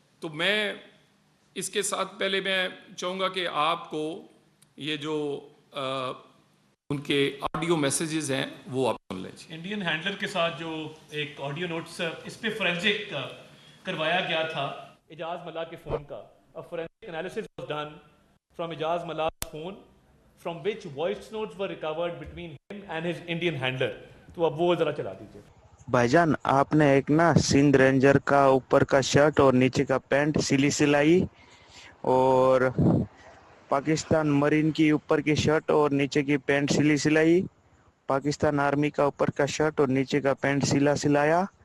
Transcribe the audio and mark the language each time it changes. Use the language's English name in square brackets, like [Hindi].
[Urdu] تو میں اس کے ساتھ پہلے میں چاہوں گا کہ آپ کو یہ جو ان کے آڈیو میسیجز ہیں وہ آپ سن لیں. انڈین ہینڈلر کے ساتھ جو ایک آڈیو نوٹس اس پہ فورینزک کروایا گیا تھا اجاز ملا کے فون کا. [English] A forensic analysis was done from Ijaz Malak's phone, from which voice notes were recovered between him and his Indian handler. [Urdu] تو اب وہ ذرا چلا دیجیے. بھائی جان، آپ نے ایک نا سندھ رینجر کا اوپر کا شرٹ اور نیچے کا پینٹ سلائی، اور پاکستان مرین کی اوپر کی شرٹ اور نیچے کی پینٹ سلائی، پاکستان آرمی کا اوپر کا شرٹ اور نیچے کا پینٹ سلایا.